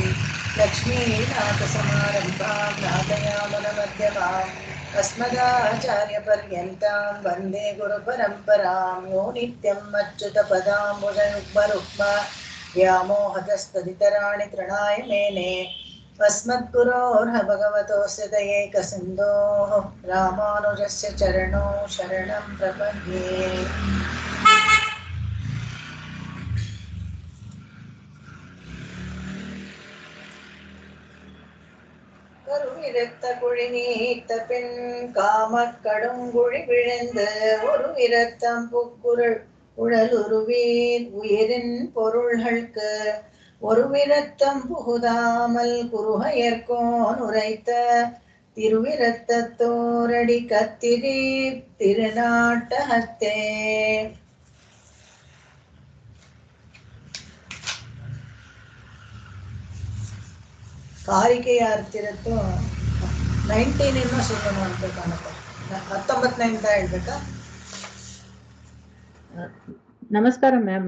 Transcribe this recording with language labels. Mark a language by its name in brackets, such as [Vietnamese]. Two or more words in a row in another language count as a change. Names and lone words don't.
[Sanskrit] लक्ष्मीनाथसमारम्भां नाथयामनमध्यमाम् अस्मदाचार्यपर्यन्तां वन्दे गुरुपरम्परां। यो नित्यम् अच्युतपदाम्बुजयुग्मरुक्मा व्यामोहतस्तदितराणि तृणाय मेने। अस्मद्गुरोर्ह भगवतोऽस्य दयैकसिन्धोः रामानुजस्य चरणौ शरणं प्रपद्ये। [Tamil] கருவிரத்த குழி நீத்த பின் காமக்கடுங்குழி விழுந்து ஒரு விரத்தம் புக்குரல் உழலுருவீர் உயிரின் பொருள்களுக்கு ஒரு விரத்தம் புகுதாமல் குருகையர்கோன் உரைத்த திருவிரத்தத்தோரடி கத்திரி திருநாட்டகத்தே. [Kannada] ಕಾರಿಕೆಯಾರ್ ತಿರತ್ತು 19 ಇನ್ನೂ ಸುಮ್ಮನೆ ಅಂತ ಕಾಣುತ್ತೆ. 19 ಹೇಳ್ಬೇಕಾ? ನಮಸ್ಕಾರ ಮ್ಯಾಮ್.